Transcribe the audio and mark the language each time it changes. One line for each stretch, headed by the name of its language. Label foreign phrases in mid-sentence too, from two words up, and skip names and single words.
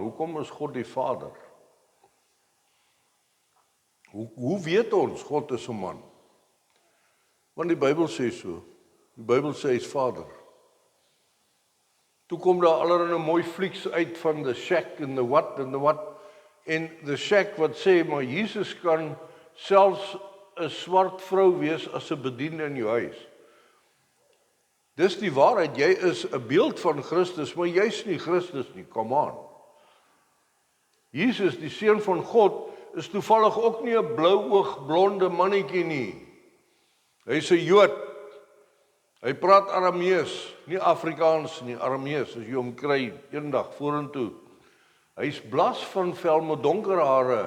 Afrikaans: Hoekom is God die Vader? Hoe weet ons God is 'n man? Want die Bybel sê so. Die Bybel sê hy is Vader. Toe kom daar allerlei mooi flieks uit van the Shack en
English: the what
Afrikaans: en
English: the what.
Afrikaans: En the Shack wat sê, maar Jesus kan selfs 'n swart vrou wees as 'n bediende in jou huis. Dis die waarheid, jy is 'n beeld van Christus, maar jy's nie Christus nie,
English: come on.
Afrikaans: Jesus, die seun van God, is toevallig ook nie 'n blouoog blonde mannetjie nie. Hy's 'n Jood. Hy praat Aramees, nie Afrikaans nie, Aramees, as jy hom kry eendag vorentoe. Hy's blas van vel met donker hare.